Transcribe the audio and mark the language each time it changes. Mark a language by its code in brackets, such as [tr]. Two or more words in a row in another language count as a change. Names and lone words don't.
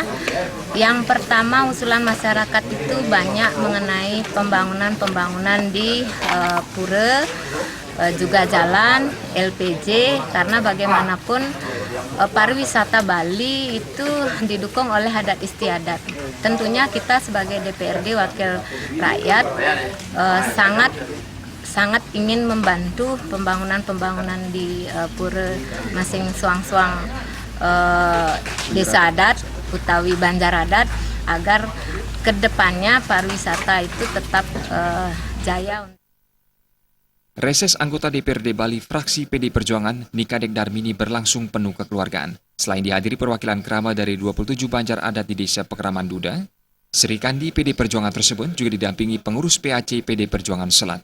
[id] Yang pertama, usulan masyarakat itu banyak mengenai pembangunan di pura, juga jalan, LPG, karena bagaimanapun pariwisata Bali itu didukung oleh adat istiadat. Tentunya kita sebagai DPRD Wakil Rakyat sangat ingin membantu pembangunan di pura masing suang-suang desa adat utawi Banjar adat agar kedepannya pariwisata itu tetap jaya. Reses anggota DPRD Bali fraksi PD Perjuangan Nikadek Darmini berlangsung penuh kekeluargaan. Selain dihadiri perwakilan kerabat dari 27 Banjar adat di Desa Pakraman Dude, Sri Kandi PD Perjuangan tersebut juga didampingi pengurus PAC PD Perjuangan Selat.